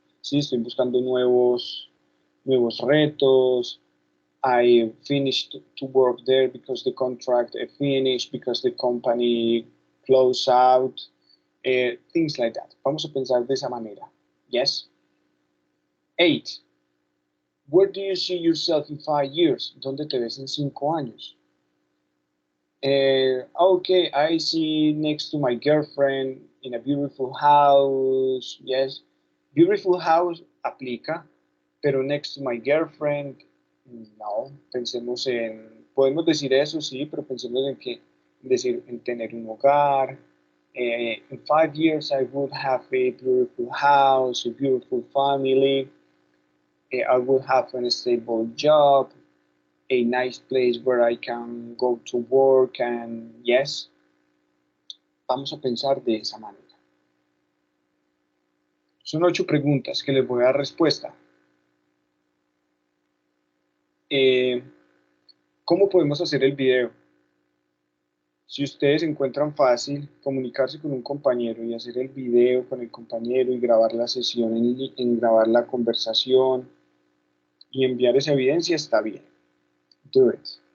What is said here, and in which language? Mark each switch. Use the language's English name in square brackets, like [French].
[Spanish] Sí, estoy buscando nuevos retos. [English] I finished to work there because the contract finished, because the company closed out, things like that. [Spanish] Vamos a pensar de esa manera. [English] Yes. [Spanish] 8. [English] Where do you see yourself in 5 years? [Spanish] ¿Dónde te ves en 5 años? [English] Okay, I see next to my girlfriend in a beautiful house. Yes, beautiful house [Spanish] aplica, pero [English] next to my girlfriend, no. [Spanish] Pensemos podemos decir eso, sí, pero pensemos en tener un hogar. [English] In 5 years, I would have a beautiful house, a beautiful family. I would have a stable job, a nice place where I can go to work, and yes, [Spanish] vamos a pensar de esa manera. Son 8 preguntas que les voy a dar respuesta. ¿Cómo podemos hacer el video? Si ustedes encuentran fácil comunicarse con un compañero y hacer el video con el compañero y grabar la sesión, grabar la conversación y enviar esa evidencia, está bien. [English] Do it.